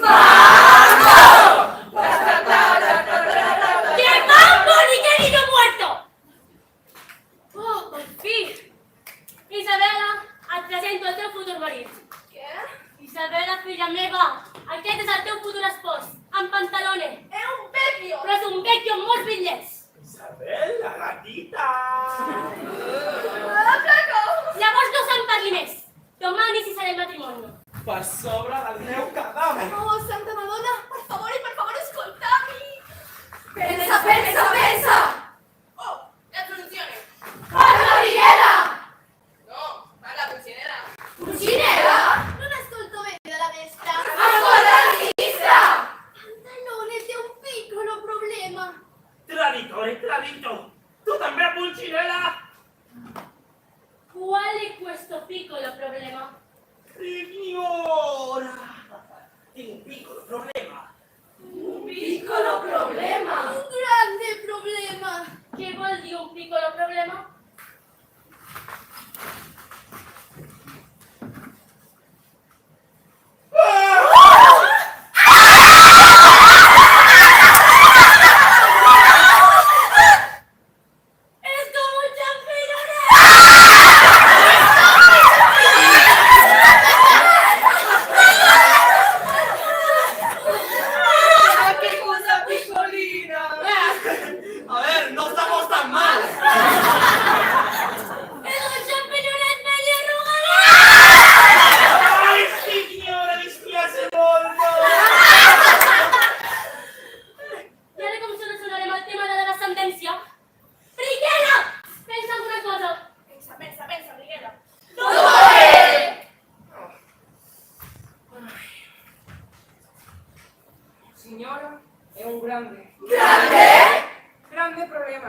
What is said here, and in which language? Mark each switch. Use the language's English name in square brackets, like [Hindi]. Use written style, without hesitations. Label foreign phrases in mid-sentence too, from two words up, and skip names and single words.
[Spanish] ¡Mambo! ¡Que mambo ni que niño muerto! Oh, por fin! [Catalan] Isabela, et presento el teu futur marit. Què? Isabela, filla meva, aquest és el teu futur espòs, amb pantalones. És un vecchio! Però és un vecchio amb molts bitllets. [Spanish] Isabel, la gatita! [Catalan] Llavors no se'n parli més. Demà iniciaré el matrimoni. Per sobre del meu cadàver! Oh, Santa Madonna, per favor, escoltami! [Spanish] ¡Pensa, pensa, pensa! [Italian] Oh, la soluzione. ¡Parla, Miguela! No, parla cucinera. ¡Cucinera! Non ascolto bene la destra. ¡Ascolta la sinistra! [Catalan] Pantalone té un [Italian] piccolo problema. Traditore, tradito! Tu també, Pulcinella? Qual è questo piccolo problema? Signora! [Catalan] Tinc un [Italian] piccolo problema. Un piccolo problema! Un grande problema. [Catalan] Què vol dir un [Italian] piccolo problema? [Catalan] És com un [Spanish] ¡Qué cosa piccolina! A ver, no estamos tan mal. [Catalan] És un champignonet medio arrugat! [Italian] Ai, signora, mi spiace molto! [Catalan] I ara com solucionarem el tema de la descendència? Briguera! Pensa en una cosa. Pensa, Briguera. [Italian] Signora, è un grande... ¿Grande? grande problema.